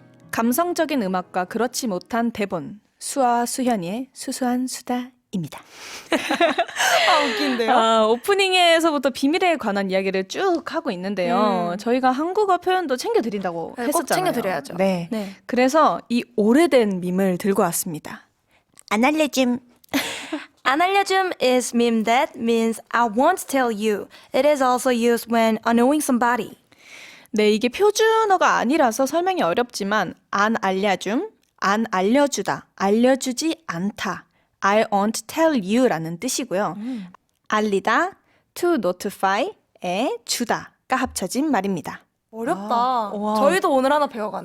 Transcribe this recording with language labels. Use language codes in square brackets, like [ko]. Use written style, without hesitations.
[ko] 감성적인 음악과 그렇지 못한 대본. 수아와 수현이의 수수한 수다입니다. 웃긴데요? 오프닝에서부터 비밀에 관한 이야기를 쭉 하고 있는데요. 저희가 한국어 표현도 챙겨드린다고 네, 꼭 했었잖아요. 챙겨드려야죠. 네. 네. 그래서 이 오래된 밈을 들고 왔습니다. 안 알려줌. [en] 안 알려줌 is meme that means I won't tell you. It is also used when unknowing somebody. [ko] 네, 이게 표준어가 아니라서 설명이 어렵지만 안 알려줌, 안 알려주다, 알려주지 않다. [en] I won't tell you [ko] 라는 뜻이고요. 알리다, to notify에 주다가 합쳐진 말입니다. 어렵다. 와. 저희도 오늘 하나 배워가네요.